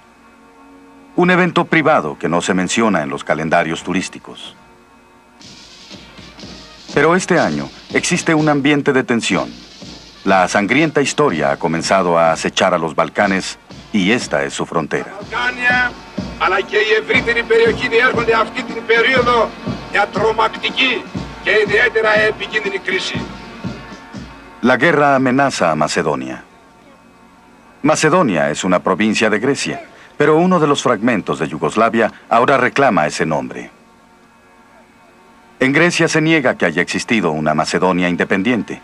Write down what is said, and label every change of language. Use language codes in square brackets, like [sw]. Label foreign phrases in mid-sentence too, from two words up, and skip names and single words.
[es] Un evento privado que no se menciona en los calendarios turísticos. Pero este año existe un ambiente de tensión. La sangrienta historia ha comenzado a acechar a los Balcanes y esta es su frontera. [el] Αλλά και η ευρύτερη περιοχή διέρχονται αυτή την περίοδο μια τρομακτική και ιδιαίτερα επικίνδυνη κρίση. [es] La guerra amenaza a Macedonia. Macedonia es una provincia de Grecia, pero uno de los fragmentos de Yugoslavia ahora reclama ese nombre. En Grecia se niega que haya existido una Macedonia independiente.